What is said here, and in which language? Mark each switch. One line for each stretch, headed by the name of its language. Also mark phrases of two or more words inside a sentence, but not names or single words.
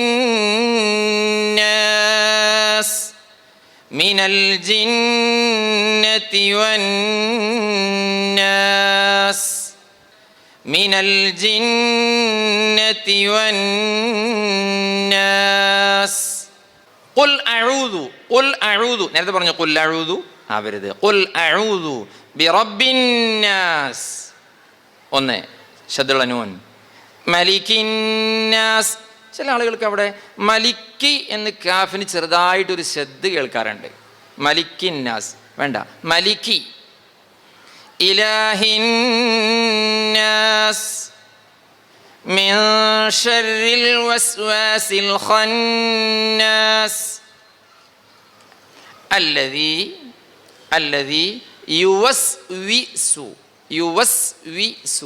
Arabic: الناس من الجنة والناس من الجنة والناس قل أعوذ
Malayalam: നേരത്തെ പറഞ്ഞു
Arabic: قل أعوذ ആവരുത്. قل أعوذ برب الناس.
Malayalam: ഒന്ന് ശദ്ദുള്ള നൂൻ. മലിക്കിന്നാസ്. ചില ആളുകൾക്ക് അവിടെ മലിക്കി എന്ന് കാഫിന് ചെറുതായിട്ടൊരു ശ്രദ്ധ കേൾക്കാറുണ്ട്. മലിക്കിന്നാസ് വേണ്ട, മലിക്കി.
Arabic: إله الناس من شر الوسواس الخناس الذي يوسوس.